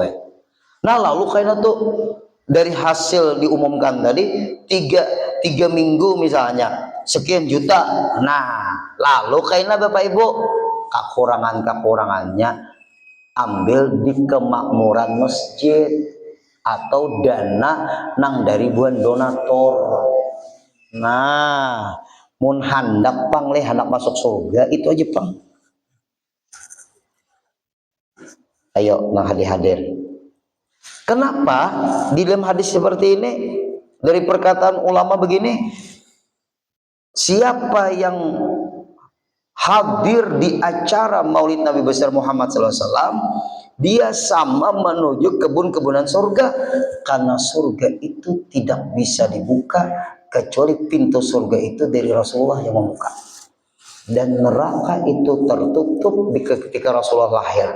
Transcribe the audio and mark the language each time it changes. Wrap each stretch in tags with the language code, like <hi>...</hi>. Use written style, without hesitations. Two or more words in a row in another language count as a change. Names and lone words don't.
<id>Nah lalu kayaknya tuh dari hasil diumumkan tadi 3 minggu misalnya sekian juta. Nah lalu kayaknya Bapak Ibu kekurangannya ambil di kemakmuran masjid atau dana nang dari buan donatur.</id> <bjn>Nah mun hendak pang leh hendak masuk surga itu aja pang.</bjn> <id>Ayo nah hadir. Kenapa di dalam hadis seperti ini dari perkataan ulama begini, siapa yang hadir di acara Maulid Nabi besar Muhammad SAW, dia sama menuju kebun-kebunan surga, karena surga itu tidak bisa dibuka kecuali pintu surga itu dari Rasulullah yang membuka, dan neraka itu tertutup ketika Rasulullah lahir.</id>